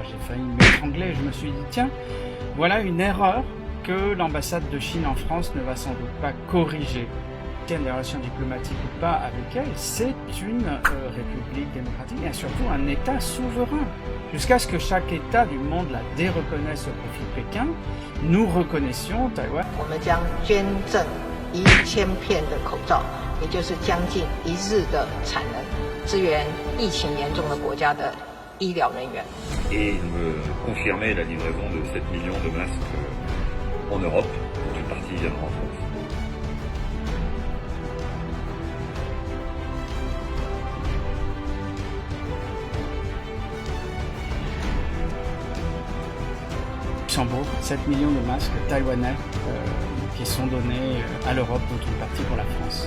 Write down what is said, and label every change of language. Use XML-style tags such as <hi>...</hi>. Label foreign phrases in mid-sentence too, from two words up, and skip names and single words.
<fr>J'ai failli m'étrangler, je me suis dit tiens, voilà une erreur que l'ambassade de Chine en France ne va sans doute pas corriger. Des relations diplomatiques ou pas avec elle, c'est une république démocratique et surtout un État souverain. Jusqu'à ce que chaque État du monde la déreconnaisse au profit de Pékin, nous reconnaissions Taïwan.</fr> <zh>我们将捐赠1000片的口罩，也就是将近1日的产能，支援疫情严重的国家的医疗人员。</zh> <fr>Et me confirmer la livraison de 7 millions de masques en Europe, dont une partie viendra en France. Luxembourg, 7 millions de masques taïwanais qui sont donnés à l'Europe, dont une partie pour la France.</fr>